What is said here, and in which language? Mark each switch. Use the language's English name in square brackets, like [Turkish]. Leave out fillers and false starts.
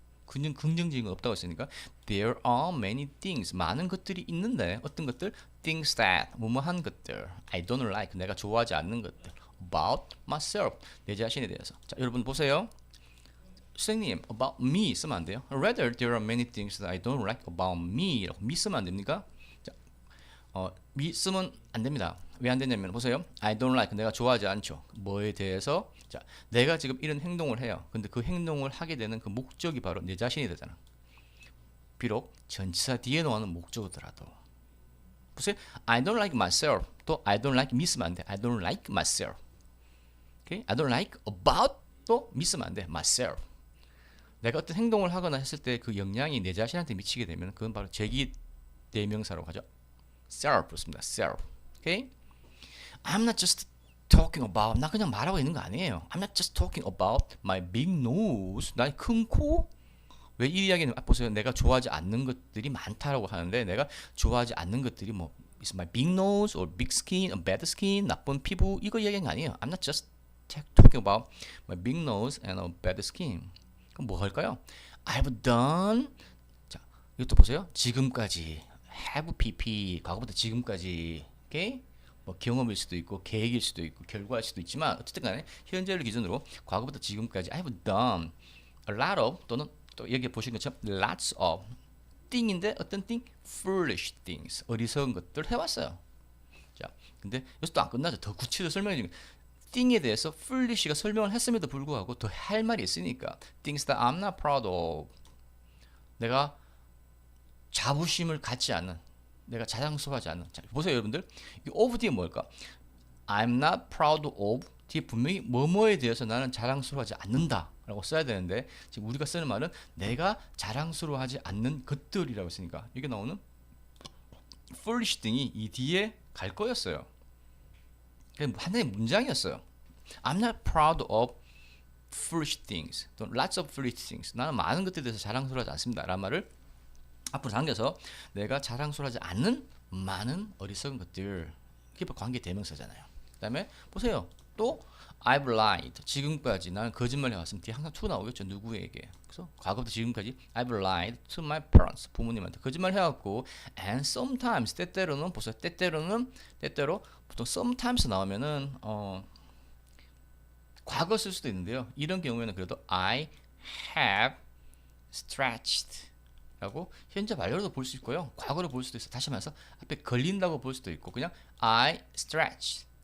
[Korean] 그냥 긍정적인 건 없다고 했으니까 [English] there are many things [Korean] 많은 것들이 있는데 어떤 것들 [English] things that [Korean] 뭐뭐한 것들 [English] I don't like [Korean] 내가 좋아하지 않는 것들 [English] about myself [Korean] 내 자신에 대해서. 자 여러분 보세요. 선생님 [English] about me [Korean] 쓰면 안 돼요. [English] rather there are many things that I don't like about me [Korean] 라고 [English] me [Korean] 쓰면 안 됩니까? me 쓰면 안 됩니다. 왜 안 되냐면 보세요. [English] I don't like [Korean] 내가 좋아하지 않죠. 뭐에 대해서? 자, 내가 지금 이런 행동을 해요. 근데 그 행동을 하게 되는 그 목적이 바로 내 자신이 되잖아. 비록 전치사 뒤에 나오는 목적이더라도. 보세요. [English] I don't like myself. [Korean] 또 [English] I don't like me [Korean] 쓰면 안 돼. [English] I don't like myself. Okay? I don't like about 또 me [Korean] 쓰면 안 돼. [English] myself. [Korean] 내가 어떤 행동을 하거나 했을 때 그 영향이 내 자신한테 미치게 되면 그건 바로 제기 대명사로 하죠. self로 씁니다. self. Okay? [English] I'm not just talking about. [Korean] 나 그냥 말하고 있는 거 아니에요. [English] I'm not just talking about my big nose. [Korean] 나의 큰 코. 왜 이 이야기는 보세요. 내가 좋아하지 않는 것들이 많다라고 하는데 내가 좋아하지 않는 것들이 뭐 [English] is my big nose or big skin, or bad skin, [Korean] 나쁜 피부 이거 이야기하는 거 아니에요. [English] I'm not just talking about my big nose and a bad skin. [Korean] 그럼 뭐 할까요? [English] I've done. [Korean] 자, 이것도 보세요. 지금까지 have pp 과거부터 지금까지. 오케이? 뭐 경험일 수도 있고 계획일 수도 있고 결과일 수도 있지만 어쨌든 간에 현재를 기준으로 과거부터 지금까지 [English] I've done a lot of [Korean] 또는 또 여기 보신 것처럼 lots of thing인데 어떤 thing? [English] foolish things [Korean] 어리석은 것들 해왔어요. 자, 근데 여기서 또 안 끝나죠. 더 구체적으로 설명해 주는 thing에 대해서 foolish가 설명을 했음에도 불구하고 더 할 말이 있으니까 [English] things that I'm not proud of [Korean] 내가 자부심을 갖지 않는 내가 자랑스러워하지 않는. 자, 보세요 여러분들. 이 of 뒤에 뭘까? [English] I'm not proud of [Korean] 뒤에 분명히 뭐뭐에 대해서 나는 자랑스러워하지 않는다 라고 써야 되는데 지금 우리가 쓰는 말은 내가 자랑스러워하지 않는 것들이라고 했으니까 이게 나오는 foolish thing이 이 뒤에 갈 거였어요. 하나의 문장이었어요. [English] I'm not proud of foolish things. 또 lots of foolish things. [Korean] 나는 많은 것들에 대해서 자랑스러워하지 않습니다 라는 말을 앞으로 당겨서 내가 자랑스러워하지 않는 많은 어리석은 것들. 이게 관계 대명사잖아요. 그 다음에 보세요. 또 [English] I've lied. [Korean] 지금까지 나는 거짓말 해왔으면 뒤에 항상 to 나오겠죠. 누구에게. 그래서 과거부터 지금까지 [English] I've lied to my parents. [Korean] 부모님한테 거짓말 해왔고 [English] and sometimes [Korean] 때때로는 보세요. 때때로 보통 sometimes 나오면은 과거 쓸 수도 있는데요. 이런 경우에는 그래도 [English] I have stretched [Korean] 라고 현재 완료로도 볼 수 있고요. 과거로 볼 수도 있어요. 다시 말해서 앞에 걸린다고 볼 수도 있고 그냥 [English] I stretched